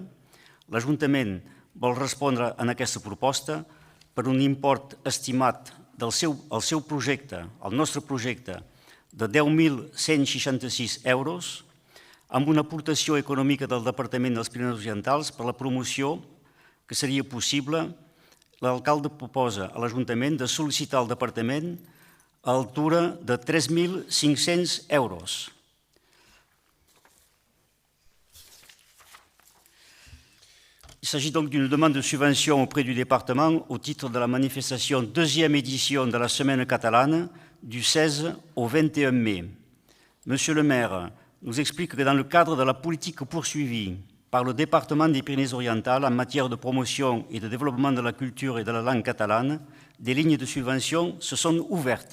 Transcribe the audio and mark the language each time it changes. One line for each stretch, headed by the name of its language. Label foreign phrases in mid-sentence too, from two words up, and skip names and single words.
Catalan: L'Ajuntament vol respondre en aquesta proposta per un import estimat del seu projecte, el nostre projecte, de 10.166 euros, amb una aportació econòmica del Departament dels Pirineus Orientals per la promoció que seria possible. L'alcalde proposa a l'Ajuntament de sol·licitar al Departament a altura de 3.500 euros.
French: Il s'agit donc d'une demande de subvention auprès du département au titre de la manifestation deuxième édition de la Semaine catalane du 16 au 21 mai. Monsieur le maire nous explique que dans le cadre de la politique poursuivie par le département des Pyrénées-Orientales en matière de promotion et de développement de la culture et de la langue catalane, des lignes de subvention se sont ouvertes.